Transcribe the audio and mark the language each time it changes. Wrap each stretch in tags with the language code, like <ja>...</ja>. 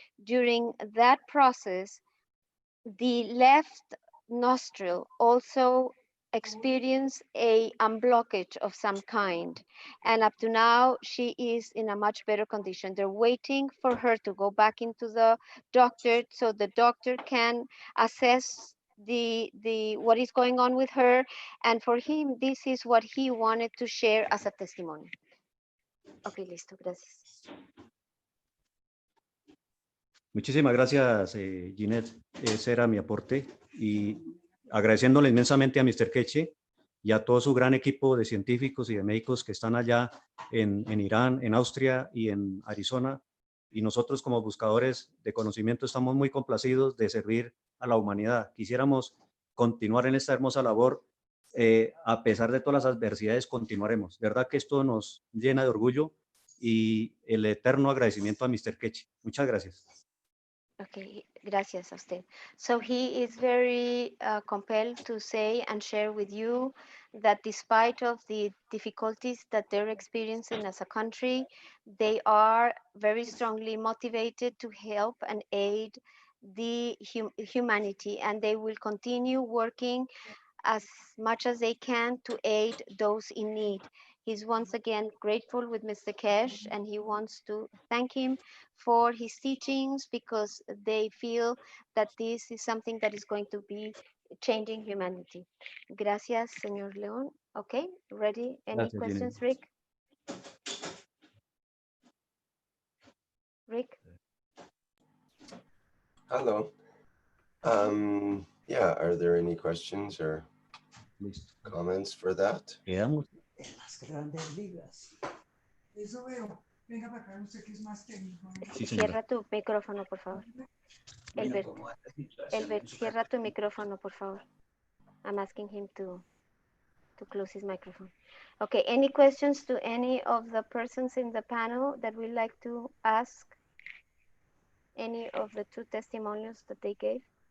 <en>During that process, the left nostril also experienced a unblockage of some kind, and up to now she is in a much better condition. They're waiting for her to go back into the doctor so the doctor can assess what is going on with her, and for him this is what he wanted to share as a testimony.</en> <es>Okay, listo, gracias. Muchísimas gracias, Ginette. Ese era mi aporte y agradeciéndole inmensamente a Mr. Keshe y a todo su gran equipo de científicos y de médicos que están allá en Irán, en Austria y en Arizona. Y nosotros como buscadores de conocimiento estamos muy complacidos de servir a la humanidad. Quisiéramos continuar en esta hermosa labor. A pesar de todas las adversidades, continuaremos. De verdad que esto nos llena de orgullo y el eterno agradecimiento a Mr. Keshe. Muchas gracias. Okay, gracias a usted.</es> <en>So he is very compelled to say and share with you that despite of the difficulties that they're experiencing as a country, they are very strongly motivated to help and aid the humanity, and they will continue working as much as they can to aid those in need. He's once again grateful with Mr. Keshe, and he wants to thank him for his teachings because they feel that this is something that is going to be changing humanity.</en> <es>Gracias, señor León.</es> <en>Okay, ready? Any</en> <es>Gracias,</es> <en>questions, Jenny. Rick? Rick? Hello. Yeah, are there any questions or comments for that?</en> <es>Quedamos. En las grandes ligas. Eso veo. Venga para acá, usted que es más técnico. Sí, señora. Cierra tu micrófono, por favor. Elbert, Elbert, cierra tu micrófono, por favor.</es> <en>I'm asking him to close his microphone. Okay, any questions to any of the persons in the panel that we'd like to ask? Any of the two testimonials that they gave?</en>